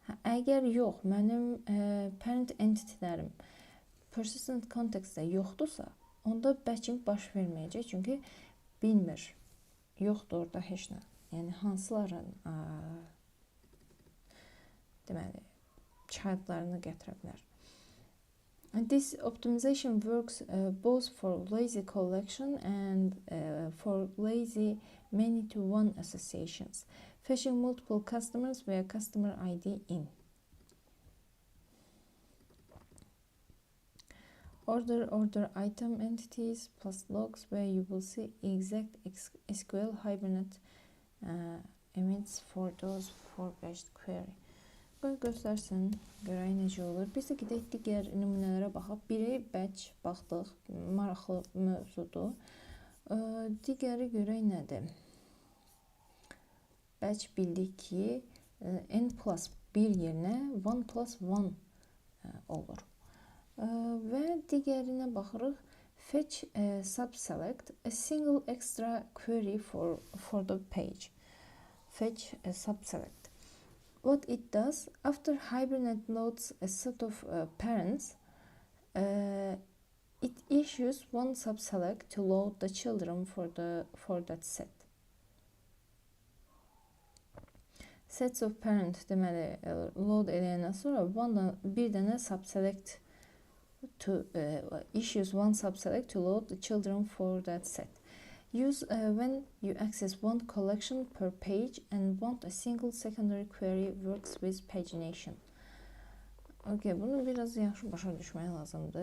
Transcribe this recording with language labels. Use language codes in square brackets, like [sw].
[az] Əgər yox, mənim parent entitilərim persistent contextdə yoxdursa, onda batching baş verməyəcək. Çünki bilmir, yoxdur orada heç nə. Yəni hansıların deməli childlarını gətirə bilər. [en] This optimization works both for lazy collection and for lazy many-to-one associations, fetching multiple customers via customer ID in. Order item entities plus logs where you will see exact SQL Hibernate emits for those for batched query. [az] Qoy göstərsin, görək necə olur. Biz də gedək digər nümunələrə baxaq. Biri batch baxdıq, maraqlı mövzudur. Digəri görək nədir? Batch bildik ki n plus 1 yerinə 1 plus 1 olur. Və digərinə baxırıq. [en] Fetch subselect a single extra query for the page. Fetch subselect. What it does, after Hibernate loads a set of parents, it issues one subselect to load the children for that set. Sets of parent [az] deməli load eləyəndən sonra bir dənə [en] subselect to issues one subselect to load the children for that set. Use when you access one collection per page and want a single secondary query works with pagination. [az] Okay, bunu biraz yaxşı başa düşmək lazımdır.